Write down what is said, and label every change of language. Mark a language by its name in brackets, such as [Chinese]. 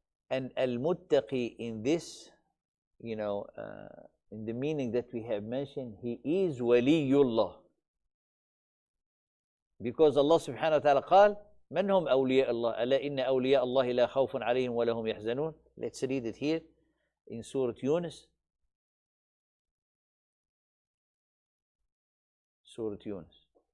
[English] And al-muttaqi in this, in the meaning that we have mentioned, he is waliyullah. Because [Arabic] Allah subhanahu wa ta'ala قال من هم أولياء الله ألا إن أولياء الله لا خوف عليهم ولا هم يحزنون. [English] Let's read it here in Surah Yunus. Surah Yunus.